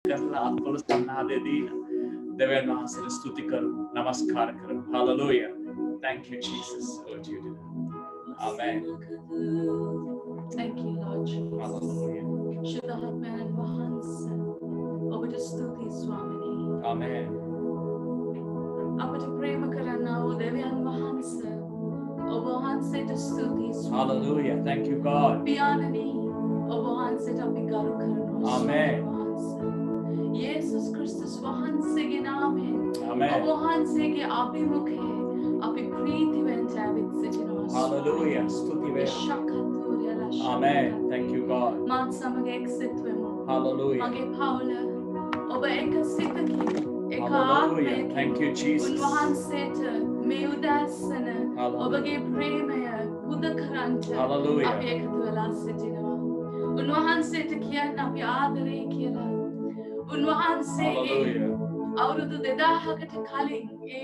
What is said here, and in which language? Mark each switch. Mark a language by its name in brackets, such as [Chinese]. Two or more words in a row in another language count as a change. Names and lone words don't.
[Sinhala] කරලා අත්වල සන්නාදේ දීලා දෙවියන් වහන්සේට ස්තුති කරමු නමස්කාර කරමු [English] hallelujah thank you Jesus Lord you do amen thank you Lord hallelujah [Sinhala] Shuddhaatmayan වහන්සේ ඔබට ස්තුතියි ස්වාමිනී amen අපට ප්‍රේම කරන්නා වූ දෙවියන් වහන්සේ ඔබ වහන්සේට ස්තුතියි [English] hallelujah thank you God [Sinhala] පියාණනි ඔබ වහන්සේට අපි ගරු කරනවා amen යේසුස් ක්‍රිස්තුස් වහන්සේගේ නාමයෙන් amen ඔබ වහන්සේගේ අභිමුඛයේ අපි ප්‍රීතිවෙන් ජීවත් සිටිනවා [English] hallelujah [Sinhala] ස්තුති වේවා [English] amen thank you God [Sinhala] මාත් සමග එක්සිත වෙමු hallelujah මගේ පවුල ඔබ එක සිතකින් එක [English] hallelujah thank you Jesus [Sinhala] උන්වහන්සේට මේ උදෑසන ඔබගේ ප්‍රේමය පුද කරන්ට hallelujah අපි එකතු වෙලා සිටිනවා උන්වහන්සේට කියන්න අපි ආදරේ කියලා උන්වහන්සේගේ අවුරුදු 2000කට කලින් ඒ